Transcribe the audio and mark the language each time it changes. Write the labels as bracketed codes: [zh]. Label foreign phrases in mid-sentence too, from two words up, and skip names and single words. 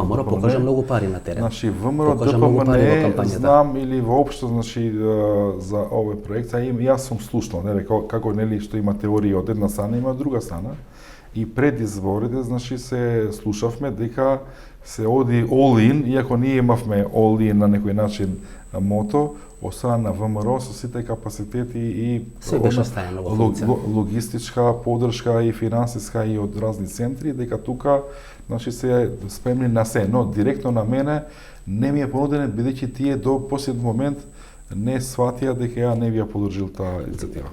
[mk] ВМРО покажа многу пари на терен. Значи, ВМРО ДПМН знам или воопшто, значи, за овој проект, јас сум слушнал, нели, како, нели, што има теорија од една страна, има од друга страна. И пред изборите, значи, се слушавме дека се оди all-in, иако ние имавме all-in на некој начин мото, од страна на ВМРО со сите капацитети и се беше стајано во функција. Логистичка подршка и финансиска и од разни центри, дека тука, значи, се спремни на се, но директно на мене не ми е понудено, бидејќи тие до последен момент не сватија дека ја не би ја подржил таа иницијатива.